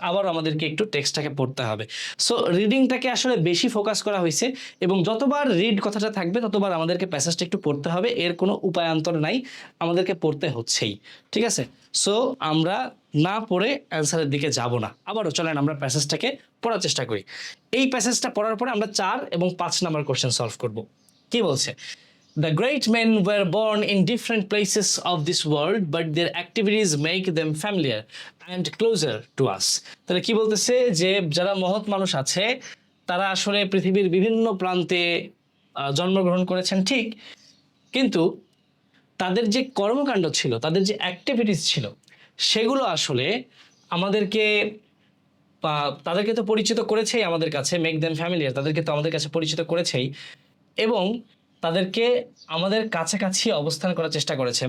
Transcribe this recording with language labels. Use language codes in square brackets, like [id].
[bn] আবার আমাদেরকে একটু টেক্সটটাকে পড়তে হবে। সো রিডিংটাকে আসলে বেশি ফোকাস করা হয়েছে এবং যতবার রিড কথাটা থাকবে ততবার আমাদেরকে প্যাসেজটা একটু পড়তে হবে, এর কোনো উপায়ান্তর নাই, আমাদেরকে পড়তে হচ্ছেই। ঠিক আছে, সো আমরা না পড়ে অ্যান্সারের দিকে যাব না। আবারও চলেন আমরা প্যাসেজটাকে পড়ার চেষ্টা করি। এই প্যাসেজটা পড়ার পরে আমরা 4 এবং 5 নাম্বার কোশ্চেন সলভ করব। কি বলছে? [en] The great men were born in different places of this world, but their activities make them familiar and closer to us. [bn] তাহলে কি বলতেছে যে যারা মহৎ মানুষ আছে তারা আসলে পৃথিবীর বিভিন্ন প্রান্তে জন্মগ্রহণ করেছেন ঠিক, কিন্তু তাদের যে কর্মকাণ্ড ছিল, তাদের যে অ্যাক্টিভিটিস ছিল, সেগুলো আসলে আমাদেরকে তাদেরকে তো পরিচিত করেছেই আমাদের কাছে, [en] make them familiar, [bn] তাদেরকে তো আমাদের কাছে পরিচিত করেছেই, এবং তাদেরকে আমাদের কাছাকাছি অবস্থান করার চেষ্টা করেছে।